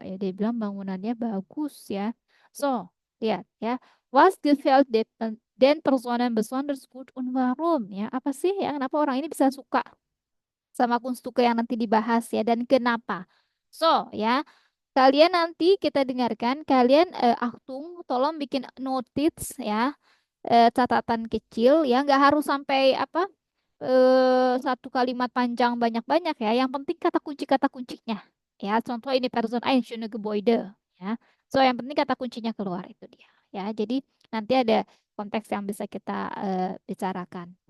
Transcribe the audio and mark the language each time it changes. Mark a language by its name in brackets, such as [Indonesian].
[Indonesian] Ya, dia bilang bangunannya bagus ya. So, lihat ya. [German] Was gefällt den Personen besonders gut und warum? [Indonesian] Ya, apa sih ya kenapa orang ini bisa suka sama Kunststücke yang nanti dibahas ya dan kenapa? So, ya, kalian nanti kita dengarkan, kalian Achtung, tolong bikin notes ya, catatan kecil ya, nggak harus sampai apa satu kalimat panjang banyak-banyak ya. Yang penting kata kuncinya. Ya, contoh ini [German] Person ein schöne Gebäude. [Indonesian] Ya. So, yang penting kata kuncinya keluar itu dia. Ya, jadi nanti ada konteks yang bisa kita bicarakan.